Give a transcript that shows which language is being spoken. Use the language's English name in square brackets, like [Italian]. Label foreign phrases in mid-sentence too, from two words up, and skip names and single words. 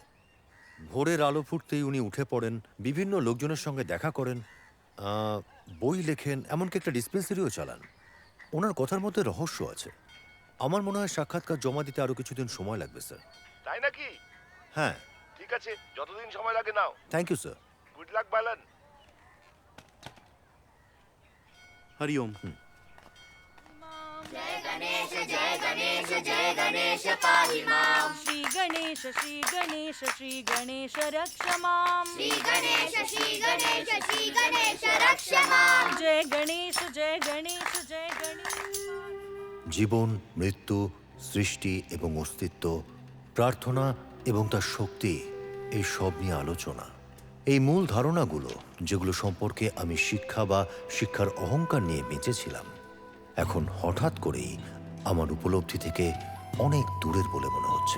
[Bangla] ভোরের আলো ফুটতেই উনি উঠে পড়েন, বিভিন্ন লোকজনের সঙ্গে দেখা করেন, বই লেখেন, এমনকি একটা ডিসপেন্সারিও চালান। ওনার কথার মধ্যে রহস্য আছে। আমার মনে হয় সাক্ষাৎকার জমা দিতে আরও কিছুদিন সময় লাগবে স্যার। তাই নাকি? হ্যাঁ। ঠিক আছে, যতদিন সময় লাগে নাও। [English] thank you [Bangla] স্যার। [English] good luck [Bangla] বালান। হরি ওম। [Sanskrit] जय गणेश जय गणेश पाहि मां श्री गणेश श्री गणेश रक्ष मां श्री गणेश रक्ष मां जय गणेश जय गणेश [Bangla] জীবন, মৃত্যু, সৃষ্টি এবং অস্তিত্ব, প্রার্থনা এবং তার শক্তি, এই সব নিয়ে আলোচনা। এই মূল ধারণাগুলো, যেগুলো সম্পর্কে আমি শিক্ষা বা শিক্ষার অহংকার নিয়ে বেঁচেছিলাম, এখন হঠাৎ করেই আমার উপলব্ধি থেকে অনেক দূরের বলে মনে হচ্ছে।